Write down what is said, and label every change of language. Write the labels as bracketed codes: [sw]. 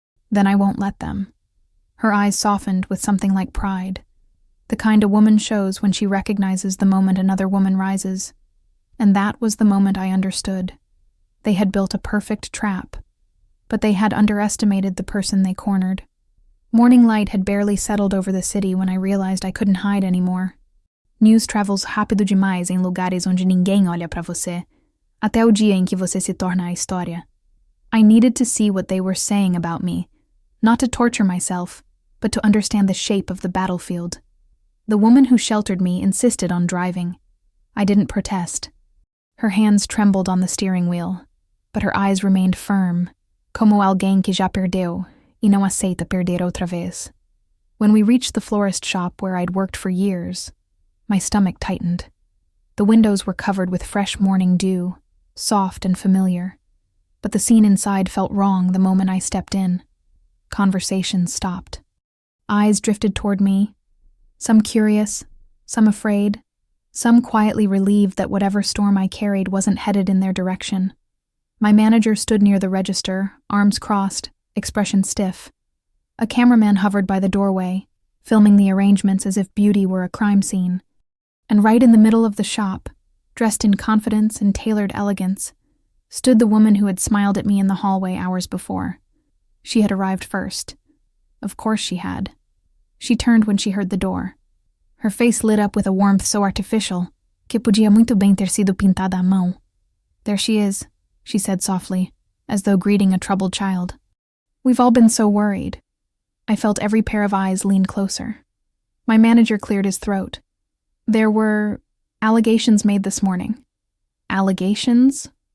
[en] "Then I won't let them." Her eyes softened with something like pride, the kind a woman shows when she recognizes the moment another woman rises. And that was the moment I understood. They had built a perfect trap, but they had underestimated the person they cornered. Morning light had barely settled over the city when I realized I couldn't hide anymore. News travels [pt] rápido demais em lugares onde ninguém olha pra você, até o dia em que você se torna a história. [en] I needed to see what they were saying about me, not to torture myself, but to understand the shape of the battlefield. The woman who sheltered me insisted on driving. I didn't protest. Her hands trembled on the steering wheel, but her eyes remained firm, [pt] como alguém que já perdeu e não aceita perder outra vez. [en] When we reached the florist shop where I'd worked for years, my stomach tightened. The windows were covered with fresh morning dew, soft and familiar, but the scene inside felt wrong the moment I stepped in. Conversation stopped. Eyes drifted toward me, some curious, some afraid, some quietly relieved that whatever storm I carried wasn't headed in their direction. My manager stood near the register, arms crossed, expression stiff. A cameraman hovered by the doorway, filming the arrangements as if beauty were a crime scene. And right in the middle of the shop, dressed in confidence and tailored elegance, stood the woman who had smiled at me in the hallway hours before. She had arrived first. Of course she had. She turned when she heard the door. Her face lit up with a warmth so artificial [pt] que podia muito bem ter sido pintada à mão. [en] "There she is," she said softly, as though greeting a troubled child. "We've all been so worried." I felt every pair of eyes lean closer. My manager cleared his throat. "There were allegations made this morning." "Allegations?"